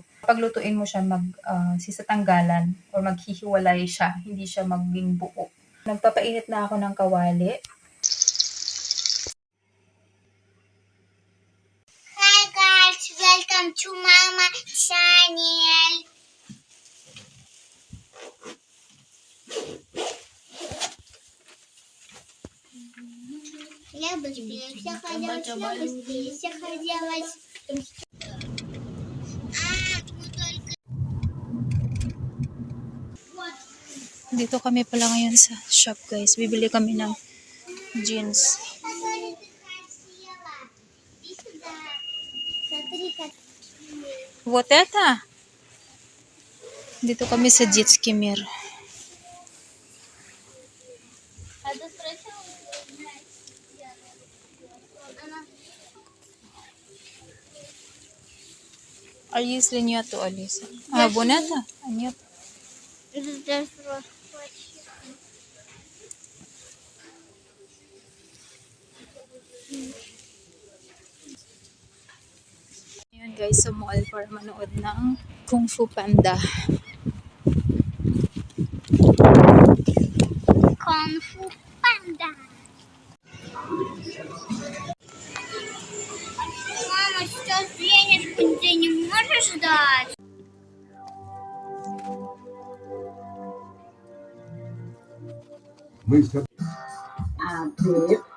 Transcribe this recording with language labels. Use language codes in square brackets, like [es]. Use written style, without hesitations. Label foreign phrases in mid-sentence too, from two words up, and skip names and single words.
[tl] Kapag lutuin mo siya, sisatanggalan or maghihiwalay siya, hindi siya maging buo. Nagpapainit na ako ng kawali. [en] Hi guys, welcome to Mama Channel. [ru] Я быстрее всех хотела, быстрее всех хотелось. [tl] Dito kami pala ngayon sa [en] shop guys. [tl] Bibili kami ng jeans. [ru] Какая ты красива. Иди сюда. Смотри, как Вот это? [tl] Dito kami sa Jetski Mir. [ru] А ты спросила? А если нету, Алиса? А, вон это? А нет. [tl] Ayan guys, sa mall para manood ng Kung Fu Panda. Kung Fu Panda. [ru] Мама, сейчас денежку ты не можешь дать? Привет.